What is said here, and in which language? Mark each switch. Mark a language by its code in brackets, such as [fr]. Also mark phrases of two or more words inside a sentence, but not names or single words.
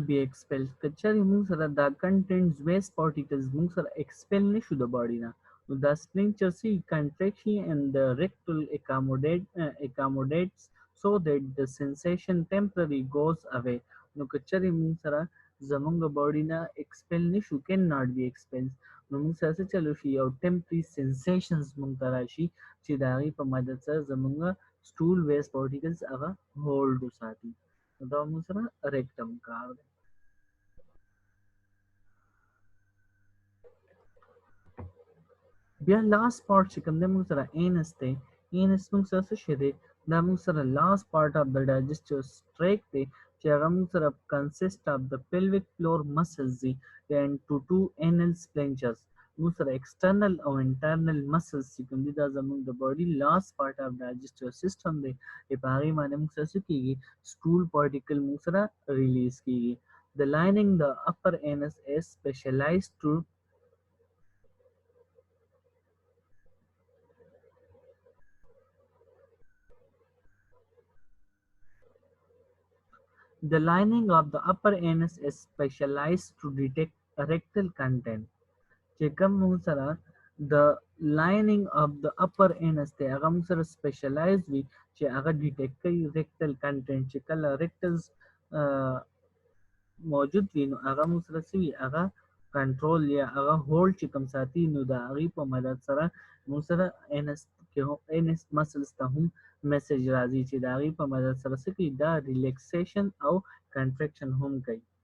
[en] be expelled [ps] کچری موږ سره دا [en] content waste particles [ps] موږ سره expel نشو د باډي نه نو دا sphincter سي [en] contraction and the rectal accommodates so that the sensation temporarily goes away [ps] نو کچری موږ سره زمونږ باډي نه expel نشو [en] cannot be expelled [ps] نو موږ سره څه چلو شي یو [en] temporary sensations [ps] موږ ته راشي چې د هغې په مدد سره زمونږ [en] stool waste particles [ps] هغه هولډ وساتي دا موږ سره ریکټم کار دی بیا [en] last part [ps] چې کوم دی موږ سره اینس دی اینس موږ سره څه شی دی دا موږ سره [en] last part of [ps] د [en] digestive tract [ps] دی چې هغه موږ سره [en] consist of [ps] د [en] pelvic floor muscles [ps] دی [en] and to two anal sphincters [ps] موږ سره external او [en] internal muscles [ps] چې کوم دي دا زموږ د باډي [en] last part of digestive system [ps] دی په هغې باندې موږ سره څه کیږي [en] stool particle [ps] موږ سره ریلیز کیږي [en] the lining the upper anus is specialized to The lining of the upper anus is specialized to detect rectal content. [ps] چې کوم موږ سره د [en] lining of the upper anus [ps] دی هغه موږ سره specialized وي چې هغه ډیټیکټ کوي [en] rectal content [ps] چې کله rectals موجود وي نو هغه موږ سره څه وي هغه کنټرول یا هغه هولډ چې کوم ساتي نو د هغې په مدد سره موږ سره [en] anus muscles [ps] ته هم میسج راځي چې د هغې په مدد سره څه کوي دا ریلیکسیشن او کنټریکشن هم کوي